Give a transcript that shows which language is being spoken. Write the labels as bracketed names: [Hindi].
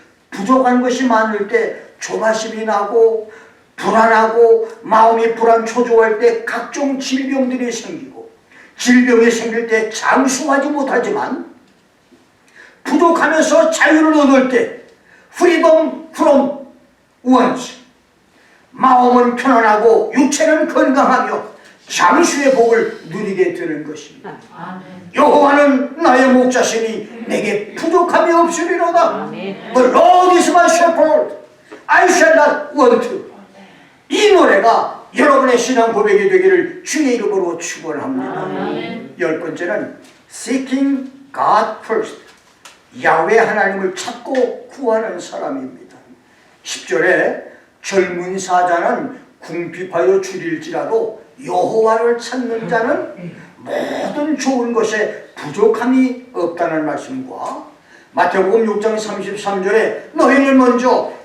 [Korean] 부족한 것이 많을 때 조바심이 나고 불안하고 마음이 불안초조할 때 각종 질병들이 생기고 질병이 생길 때 장수하지 못하지만 부족하면서 자유를 얻을 때 [English] freedom from want, [Korean] 마음은 편안하고 육체는 건강하며 장수의 복을 누리게 되는 것입니다. 여호와는 나의 목자시니 내게 부족함이 없으리로다. [English] The Lord is my shepherd, I shall not want. [Korean] 이 노래가 여러분의 신앙 고백이 되기를 주의 이름으로 축원합니다. 열 번째는 [English] Seeking God first, [Korean] 야훼 하나님을 찾고 구하는 사람입니다. 10절에 젊은 사자는 궁핍하여 줄일지라도 여호와를 찾는 자는 모든 좋은 것에 부족함이 없다는 말씀과 마태복음 6장 33절에 너희는 먼저